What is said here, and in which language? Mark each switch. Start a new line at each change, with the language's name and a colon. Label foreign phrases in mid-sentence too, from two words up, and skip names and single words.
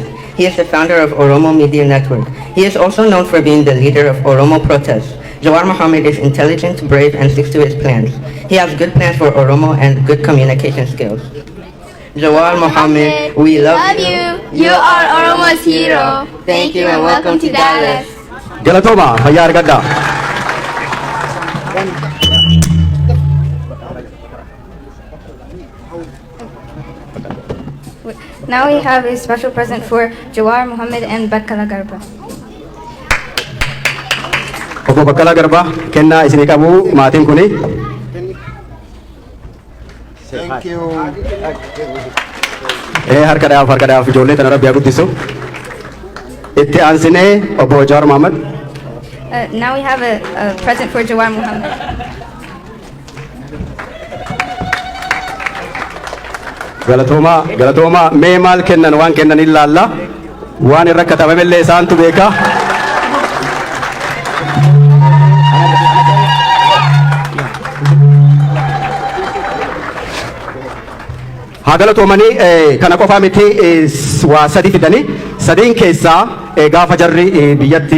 English: He is the founder of Oromo Media Network. He is also known for being the leader of Oromo protests. Jawar Mohammed is intelligent, brave, and sticks to his plans. He has good plans for Oromo and good communication skills. Jawar Mohammed, we love you. You are Oromo's hero. Thank you and welcome to Dallas.
Oromo: Galatoma, hayar gadda.
English: Now we have a special present for Jawar Mohammed and Bakkala Garba.
Oromo: Obbo Bakkala Garba, kennaa isinii qabu maatiin kuni.
English: Thank you.
Oromo: Harka dhaaf ijoollee tana Rabbi haa guddisu. Itti aansinee obbo Jawar Mohammed.
English: Now we have a present for Jawar Mohammed.
Oromo: Galatooma mee maal kennan waan kennan ilaalla waan irra katabamellee isaantu beeka. haa galatoomanii kana qofaa miti waa sadi fidanii sadiin keessaa gaafa jarri biyyatti